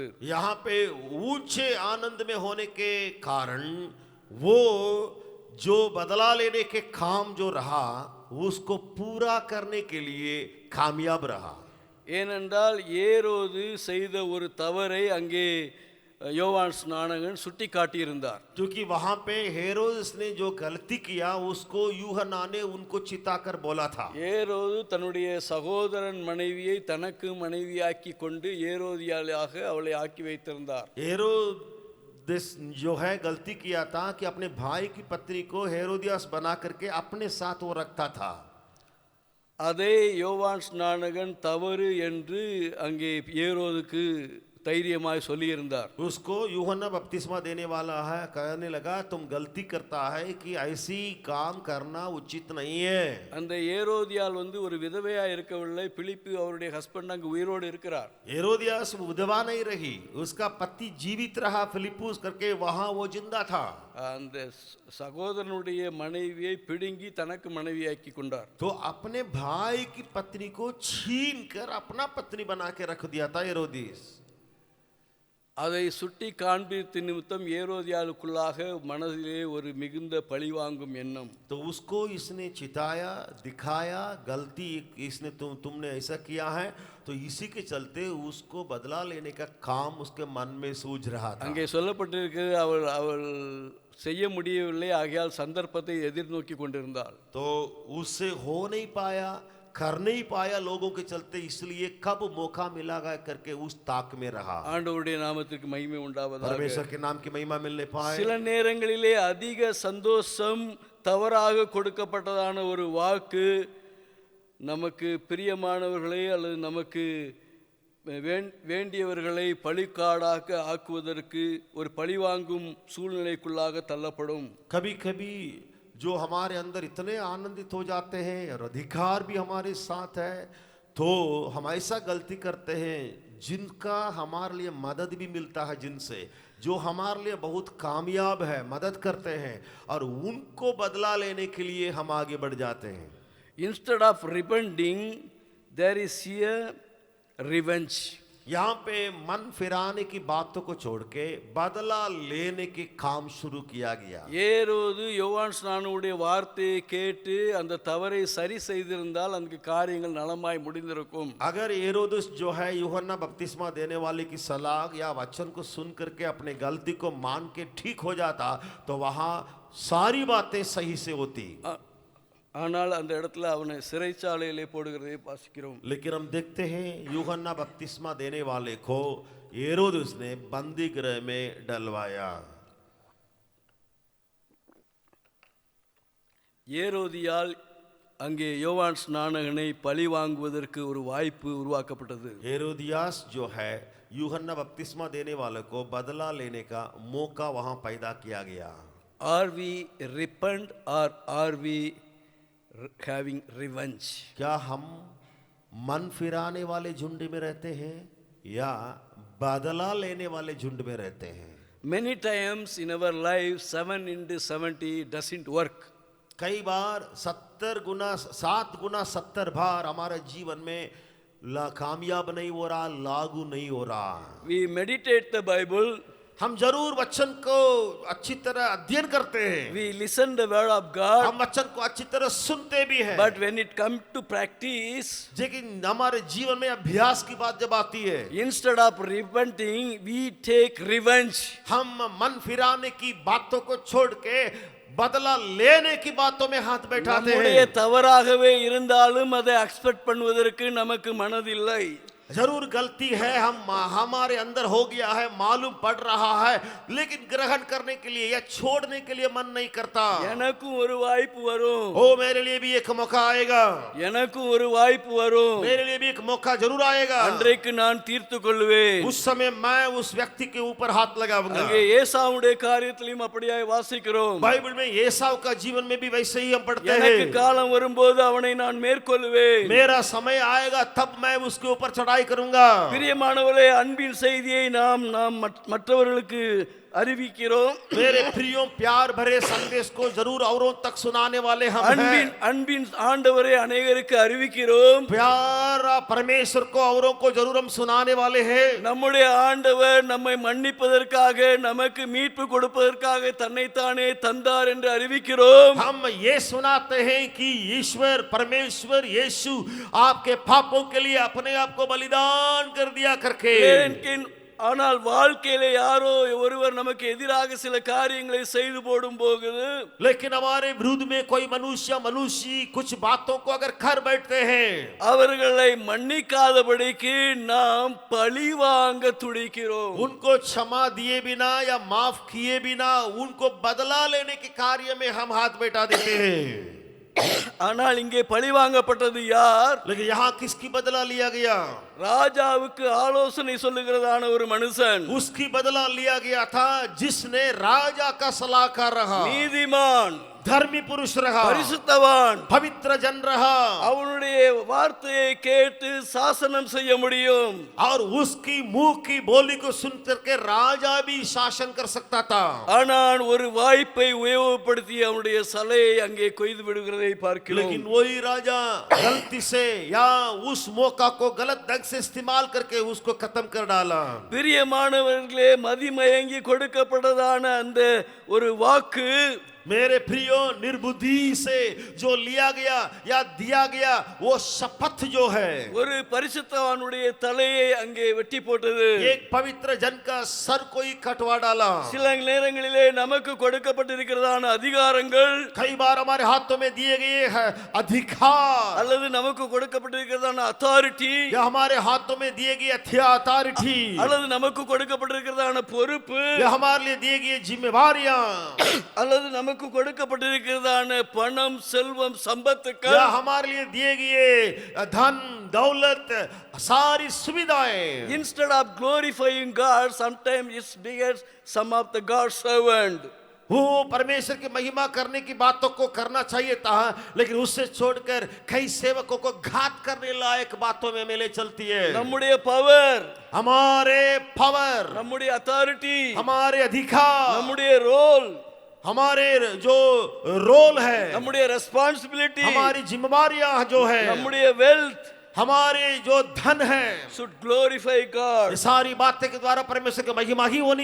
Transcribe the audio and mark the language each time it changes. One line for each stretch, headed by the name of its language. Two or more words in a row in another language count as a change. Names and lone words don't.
Hindi: यहाँ पे ऊंचे आनंद में होने के कारण वो जो बदला लेने के काम जो रहा उसको पूरा करने के लिए कामयाब रहा।
Tamil: ஏனென்றால் ஏரோது செய்த ஒரு தவறை அங்கே யோவான் ஸ்நானகன் சுட்டி காட்டியிருந்தார்.
Hindi: क्योंकि वहां पे हेरोदेस ने जो गलती किया उसको यूहन्ना ने उनको चिताकर बोला था।
Tamil: ஏரோது தன்னுடைய சகோதரன் மனைவியை தனக்கு மனைவியாக்கி கொண்டு ஏரோதியாளாக அவளை ஆக்கி வைத்திருந்தார்.
Hindi: हेरोदेस जो है गलती किया था कि अपने भाई की पत्नी को हेरोदियास बना करके अपने साथ वो रखता था।
Tamil: அதை யோவான் ஸ்நானகன் தவறு என்று அங்கே ஏரோதுக்கு தைரியமாய் சொல்லியிருந்தார்.
Hindi: उसको यूहन्ना बपतिस्मा देने वाला है कहने लगा, तुम गलती करता है कि ऐसी काम करना उचित नहीं है।
Tamil: அந்த ஏரோதியால் ஒரு விதவையா இருக்கவில்லை, பிலிப்பு அவருடைய ஹஸ்பண்ட் அங்கு உயிரோடு இருக்கிறார்.
Hindi: हेरोदियास विधवा नहीं रही, उसका पति जीवित रहा, फिलिपुस करके वहां वो जिंदा था।
Tamil: அந்த சகோதரனுடைய மனைவியை பிடுங்கி தனக்கு மனைவியாக்கி கொண்டார்.
Hindi: तो अपने भाई की पत्नी को छीन कर अपना पत्नी बना के रख दिया था हेरोदिस।
Tamil: அதை சுட்டி காண்பித்த நிமித்தம் ஏரோதியாளுக்குள்ளாக மனதிலே ஒரு மிகுந்த பழிவாங்கும் எண்ணம்.
Hindi: तो उसको इसने चिताया, दिखाया, गलती इसने तुमने ऐसा किया है, तो इसी के चलते उसको बदला लेने का काम उसके मन में सूझ रहा था।
Tamil: அங்கே சொல்லப்பட்டிருக்கிறது, அவள் செய்ய முடியவில்லை, ஆகையால் சந்தர்ப்பத்தை எதிர்நோக்கி கொண்டிருந்தாள்.
Hindi: तो उससे हो नहीं पाया, कर नहीं पाया लोगों के चलते, इसलिए कब मौका मिलागा करके उस ताक में रहा।
Tamil: ஆண்டவருடைய நாமத்திற்கு மகிமை உண்டாவதாக.
Hindi: परमेश्वर के नाम की महिमा मिलने पाए।
Tamil: சில நேரங்களிலே அதிக சந்தோஷம் தவறாக கொடுக்கப்பட்டதான ஒரு வாக்கு நமக்கு பிரியமானவர்களை அல்லது நமக்கு வேண்டியவர்களை பழிக்காடாக ஆக்குவதற்கு ஒரு பழிவாங்கும் சூழ்நிலைக்குள்ளாக தள்ளப்படும்.
Hindi: कभी कभी जो हमारे अंदर इतने आनंदित हो जाते हैं और अधिकार भी हमारे साथ है, तो हम ऐसा गलती करते हैं जिनका हमारे लिए मदद भी मिलता है, जिनसे जो हमारे लिए बहुत कामयाब है, मदद करते हैं, और उनको बदला लेने के लिए हम आगे बढ़ जाते हैं।
English: instead of repenting, there is here revenge.
Hindi: यहाँ पे मन फिराने की बातों को छोड़ के बदला लेने के काम शुरू किया गया।
Tamil: ஏரோது யோவான் ஸ்நானனுடைய வார்த்தையை கேட்டு அந்த தவறை சரி செய்திருந்தால் அந்த காரியங்கள் நலமாய் முடிந்திருக்கும்.
Hindi: अगर हेरोदेस जो है यूहन्ना बपतिस्मा देने वाले की सलाह या वचन को सुन करके अपने गलती को मान के ठीक हो जाता तो वहां सारी बातें सही से होती।
Tamil: ஆனால் அந்த இடத்துல அவனை சிறைச்சாலையிலே போடுகிறதை வாசிக்கிறோம்.
Hindi: लेकिन हम देखते हैं यूहन्ना बपतिस्मा देने वाले को हेरोदेस ने बंदी गृह में डलवाया।
Tamil: ஏரோதியால் அங்கே யோவான் ஸ்நானகனை பழி வாங்குவதற்கு ஒரு வாய்ப்பு உருவாக்கப்பட்டது.
Hindi: हेरोदियास जो है यूहन्ना बपतिस्मा देने वाले को बदला लेने का मौका वहां पैदा किया गया।
English: Are we repent or are we having revenge?
Hindi: क्या हम मन फिराने वाले झुंड में रहते हैं या बदला लेने वाले झुंड में रहते हैं?
English: Many times in our life 7 into 70 doesn't work.
Hindi: कई बार 7 गुना 70 बार हमारे जीवन में कामयाब नहीं हो रहा, लागू नहीं हो रहा।
English: We meditate the Bible,
Hindi: हम जरूर वचन को अच्छी तरह अध्ययन करते हैं,
English: we listen the word of God,
Hindi: हम वचन को अच्छी तरह सुनते भी हैं,
English: but when it comes to practice,
Hindi: लेकिन हमारे जीवन में अभ्यास की बात जब आती है,
English: instead of repenting, we take revenge.
Hindi: हम मन फिराने की बातों को छोड़ के बदला लेने की बातों में हाथ बैठाते
Tamil: நம்முடைய
Hindi: हैं।
Tamil: தவறாகவே இருந்தாலும் அதை அக்செப்ட் பண்ணுவதற்கு நமக்கு மனதில்லை.
Hindi: जरूर गलती है, हमारे अंदर हो गया है, मालूम पड़ रहा है, लेकिन ग्रहण करने के लिए या छोड़ने के लिए मन नहीं करता।
Tamil: எனக்கும் ஒரு வாய்ப்பு வரும்,
Hindi: ओ मेरे लिए भी एक मौका आएगा,
Tamil: எனக்கும் ஒரு வாய்ப்பு வரும்,
Hindi: मेरे लिए भी एक मौका जरूर आएगा,
Tamil: அன்றைக்கு நான் தீர்த்து கொள்வேன்.
Hindi: उस समय मैं उस व्यक्ति के ऊपर हाथ लगाऊंगा।
Tamil: அங்கே ஏசாவுடைய காரியத்திலும் அப்படியே வாசிக்கிறோம்.
Hindi: बाइबल में एसाव का जीवन में भी वैसे ही हम पढ़ते
Tamil: எனக்கு
Hindi: हैं,
Tamil: காலம் வரும்போது அவனை நான் மேற்கொள்வேன்.
Hindi: मेरा समय आएगा तब मैं उसके ऊपर चढ़ाई करूंगा।
Tamil: பிரியமானவர்களே, அன்பின் செய்தியை நாம் மற்றவர்களுக்கு அறிவிக்கிறோம்.
Hindi: मेरे प्रियो, प्यार भरे संदेश को जरूर औरों तक सुनाने वाले हम हैं।
Tamil: அன்பின் ஆண்டவரை அநேகருக்கு அறிவிக்கிறோம்.
Hindi: प्यारा परमेश्वर को औरों को जरूर हम सुनाने वाले हैं।
Tamil: நம்முடைய ஆண்டவர் நம்மை மன்னிப்பதற்காக, நமக்கு மீட்பு கொடுப்பதற்காக தன்னைத்தானே தந்தார் என்று அறிவிக்கிறோம்.
Hindi: हम ये सुनाते हैं कि ईश्वर परमेश्वर यीशु आपके पापों के लिए अपने आप को बलिदान कर दिया करके।
Tamil: ஆனால் வாழ்க்கையில யாரோ ஒருவர் நமக்கு எதிராக சில காரியங்களை செய்து போடும் போது,
Hindi: लेकिन हमारे विरुद्ध में कोई मनुष्य कुछ बातों को अगर कर बैठते हैं,
Tamil: அவர்களை மன்னிக்காதபடிக்கு நாம் பழி வாங்க துடிக்கிறோம்.
Hindi: उनको क्षमा दिए बिना या माफ किए बिना उनको बदला लेने के कार्य में हम हाथ बैठा देते हैं।
Tamil: ஆனால் இங்கே பழி வாங்கப்பட்டது யார்?
Hindi: लेकिन यहाँ किसकी बदला लिया गया?
Tamil: ராஜாவுக்கு ஆலோசனை சொல்லுகிறதான ஒரு மனுஷன்.
Hindi: उसकी बदला लिया गया था जिसने राजा का सलाहकार रहा,
Tamil: நீதிமான்,
Hindi: धर्मी पुरुष रहा,
Tamil: பரிசுத்தவான்,
Hindi: पवित्र जन रहा,
Tamil: அவனுடைய வார்த்தையை கேட்டு சாசனம் செய்ய முடியும்.
Hindi: और उसकी मुंह की बोली को सुन करके राजा भी शासन कर सकता था।
Tamil: ஆனால் ஒரு வாய்ப்பை உபயோகப்படுத்தி அவனுடைய சலையை அங்கே கொய்து விடுகிறதை பார்க்கிறோம்.
Hindi: लेकिन वही राजा गलती से या उस मौका को गलत ढंग से इस्तेमाल करके उसको खत्म कर डाला।
Tamil: பிரியமானவர்களே, மதிமயங்கி கொடுக்கப்பட்டதான அந்த ஒரு வாக்கு,
Hindi: मेरे प्रियो, निर्बुद्धि से जो लिया गया या दिया गया वो शपथ जो है,
Tamil: ஒரு பரிசுத்தவானுடைய தலையை அங்கே வெட்டி போட்டது.
Hindi: एक पवित्र जन का सर को ही कटवा डाला।
Tamil: சில நேரங்களிலே நமக்கு கொடுக்கப்பட்டிருக்கிறதான அதிகாரங்கள்,
Hindi: कई बार हमारे हाथों में दिए गए हैं अधिकार,
Tamil: அல்லது நமக்கு கொடுக்கப்பட்டிருக்கிறதான அத்தாரிட்டி,
Hindi: या हमारे हाथों में दिए गए अथॉरिटी,
Tamil: அல்லது நமக்கு கொடுக்கப்பட்டிருக்கிறதான பொறுப்பு,
Hindi: या हमारे लिए दिए गए जिम्मेवारियां,
Tamil: அல்லது நமக்கு கொடுக்கப்பட்டிருக்கிறதான பணம், செல்வம், சம்பத்துக்கள்,
Hindi: या हमारे लिए दिए गए धन दौलत सारी सुविधाएं।
English: instead of glorifying God, sometimes it begins some of the God's servant.
Hindi: वो परमेश्वर की महिमा करने की बातों को करना चाहिए था, लेकिन उससे छोड़कर कई सेवकों को घात करने लायक बातों में मेले चलती है।
Tamil: நம்முடைய பவர்,
Hindi: हमारे पावर,
Tamil: நம்முடைய அத்தாரிட்டி,
Hindi: हमारे अधिकार,
Tamil: நம்முடைய ரோல்,
Hindi: हमारे जो रोल है,
Tamil: நம்முடைய ரெஸ்பான்சிபிலிட்டி,
Hindi: हमारी जिम्मेवारियां जो है,
Tamil: நம்முடைய வெல்த்
Hindi: हमारे जो धन है,
English: should glorify God.
Hindi: ये सारी बातें के द्वारा परमेश्वर की महिमा ही होनी